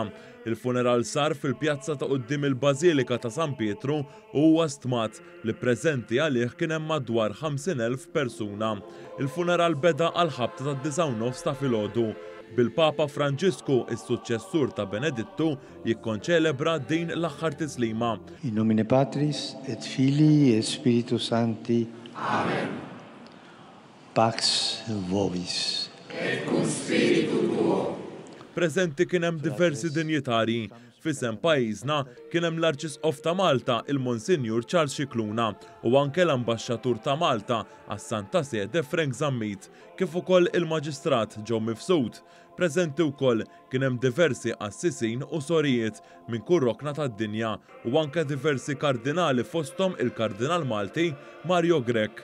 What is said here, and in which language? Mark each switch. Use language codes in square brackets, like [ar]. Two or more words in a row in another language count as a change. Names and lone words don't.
[mt] Il-funeral sar fil-pjazza ta' quddiem il-Bażilika ta' San Pietru u huwa stmat li preżenti għalih kien hemm madwar 50,000 persuna. Il-funeral beda għal ħabta ta' 9:30 ta' filgħodu. Bil-Papa Franġisku, is-suċċessur ta' Benedittu, jikkonċelebra din l-aħħar tislima. [la] In nomine Patris et Filii et Spiritus Sancti. Amen. Pax vobis. Et cum spiritu tuo. [mt] Preżenti kien hemm diversi dinjitari. F'isem pajjiżna kien hemm l-Arċisqof ta' Malta, il-Monsinjur Charles Scicluna, u anke l-Ambaxxatur ta' Malta għas-Santa Sede Frank Zammit, kif ukoll il-Maġistrat Joe Mifsud. Preżenti wkoll kien hemm diversi qassisin u sorijiet minn kull rokna tad-dinja u anke diversi kardinali fosthom il-Kardinal Malti Mario Grech.